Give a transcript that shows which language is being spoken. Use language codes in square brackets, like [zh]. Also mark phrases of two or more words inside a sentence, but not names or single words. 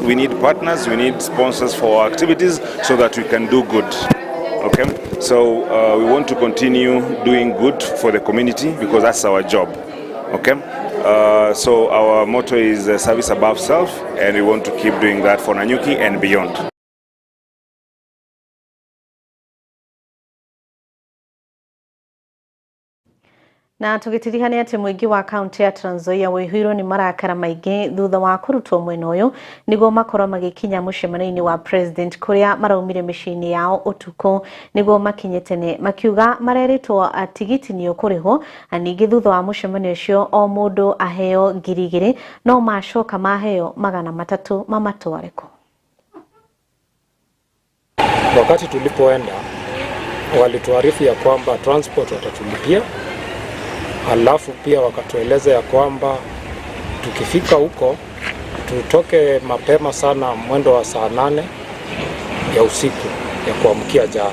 [en] We need partners, we need sponsors for our activities so that we can do good. Okay, so we want to continue doing good for the community because that's our job. Okay, so our motto is service above self, and we want to keep doing that for Nanyuki and beyond. [ki] Na tugitirihania ati muingi wa kaunti ya Trans Nzoia wihirwo ni marakara maingi thutha wa kurutwo mwena uyu niguo makorwo magikinya mucemano-ini wa president kuria maraumire micini yao utuku niguo makinyete ne makiuga mareritwo tigiti ni ukurihwo aningi thutha wa mucemano ucio o mundu aheo 2,000 no macoka maheo 300 mamatwareko. [sw] Wakati tulipoenda walituarifu ya kwamba transport watatulipia, alafu pia wakatueleza ya kwamba tukifika huko tutoke mapema sana mwendo wa saa 8 ya usiku ya kuamkia jana.